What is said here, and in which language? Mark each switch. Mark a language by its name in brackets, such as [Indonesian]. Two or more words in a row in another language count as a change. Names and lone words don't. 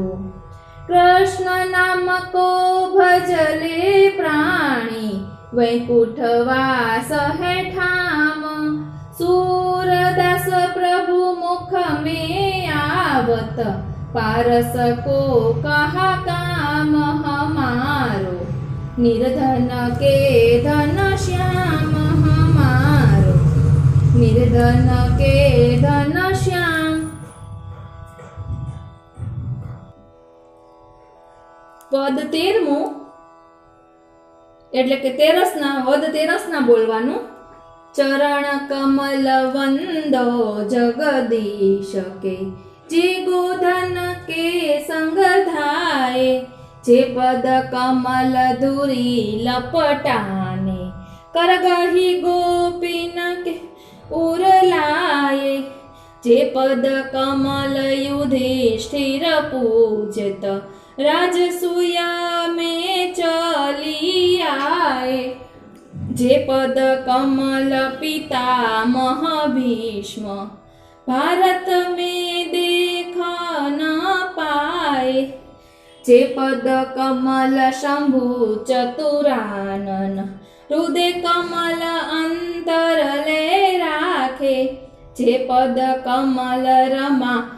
[Hindi] कृष्ण नाम को भजले प्राणी, वैकुंठवास है ठाम, सूरदास प्रभु मुख में आवत, पारस को कहा काम हमारो, निर्धन के धन श्याम हमारो, निर्धन के धन श्याम। [Gujarati] પદ 13મું એટલે કે વદ 13 બોલવાનું। [Hindi] चरण कमल वंदो जगदीश के, जे गोधन के संग थाय, जे पद कमल धुरी लपटाने, करगही गोपीन के उरलाय, जे पद कमल युधिष्ठिर पूजत, राजसूया में चली आए, जे पद कमल पितामह भीष्म, भारत में देख न पाए, जे पद कमल शंभु चतुरानन, हृदय कमल अंतर ले राखे, जे पद कमल रमा